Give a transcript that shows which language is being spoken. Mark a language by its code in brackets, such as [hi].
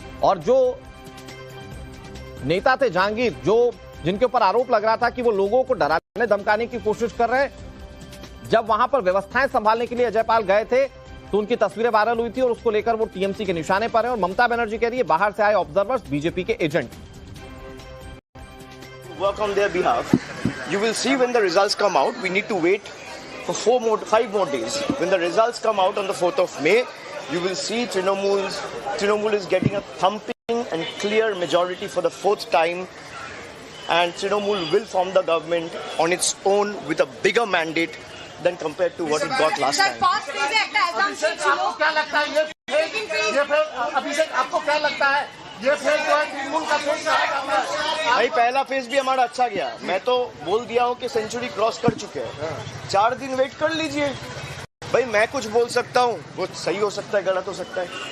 [hi] और जो नेता थे जहांगीर, जो जिनके ऊपर आरोप लग रहा था कि वो लोगों को डराने धमकाने की कोशिश कर रहे हैं, जब वहां पर व्यवस्थाएं संभालने के लिए अजय पाल गए थे तो उनकी तस्वीरें वायरल हुई थी, और उसको लेकर वो टीएमसी के निशाने पर है। और ममता बनर्जी कह रही है बाहर से आए ऑब्जर्वर्स बीजेपी के agent. [en] Work on their behalf. You will see when the results come out. We need to wait for 5 more days. When the results come out on the 4th of May, you will see Trinamool is getting a thumping and clear majority for the 4th time, and Trinamool will form the government on its own with a bigger mandate than compared to what it got last time. [hi] अभिषेक आपको क्या लगता है ये फिर अभिषेक आपको क्या लगता है ये फिर जो है तृणमूल का फेज रहेगा? भाई पहला फेज भी हमारा अच्छा गया, मैं तो बोल दिया हूँ कि सेंचुरी क्रॉस कर चुके हैं। 4 दिन वेट कर लीजिए भाई, मैं कुछ बोल सकता हूँ, वो सही हो सकता है, गलत हो सकता है।